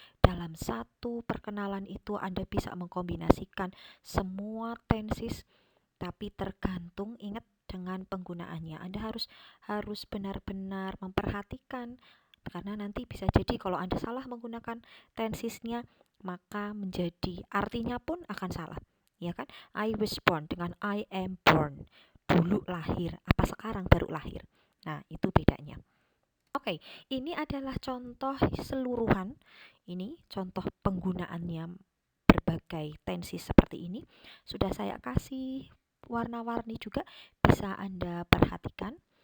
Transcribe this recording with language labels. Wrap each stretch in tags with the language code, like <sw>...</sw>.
<id>Dalam satu perkenalan itu Anda bisa mengkombinasikan semua tenses, tapi tergantung ingat dengan penggunaannya. Anda harus benar-benar memperhatikan karena nanti bisa jadi kalau Anda salah menggunakan tensesnya maka menjadi artinya pun akan salah. Ya kan?</id> <en>I was born</en> <id>dengan</id> <en>I am born.</en> <id>Dulu lahir, apa sekarang baru lahir. Nah, itu bedanya. Oke, ini adalah contoh keseluruhan. Ini contoh penggunaannya berbagai tenses seperti ini. Sudah saya kasih warna-warni juga, bisa Anda perhatikan.</id>